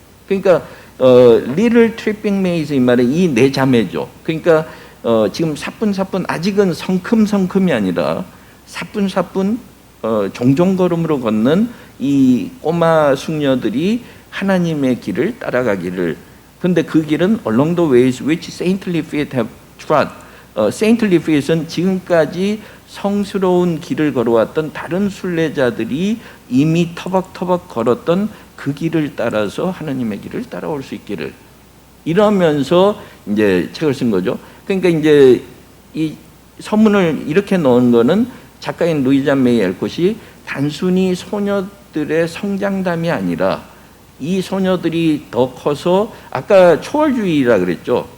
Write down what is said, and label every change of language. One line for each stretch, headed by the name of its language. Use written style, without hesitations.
Korean: 그러니까
English: little tripping maids
Korean: 이 말은 이 네 자매죠. 그러니까 지금 사뿐 아직은 성큼이 아니라 사뿐 종종 걸음으로 걷는 이 꼬마 숙녀들이 하나님의 길을 따라가기를. 근데 그 길은
English: along the ways which saintly feet have trod. saintly feet
Korean: 은 지금까지 성스러운 길을 걸어왔던 다른 순례자들이 이미 터벅터벅 걸었던 그 길을 따라서 하나님의 길을 따라올 수 있기를 이러면서 이제 책을 쓴 거죠. 그러니까 이제 이 서문을 이렇게 넣은 거는 작가인 루이자 메이 엘콧이 단순히 소녀들의 성장담이 아니라 이 소녀들이 더 커서 아까 초월주의라 그랬죠.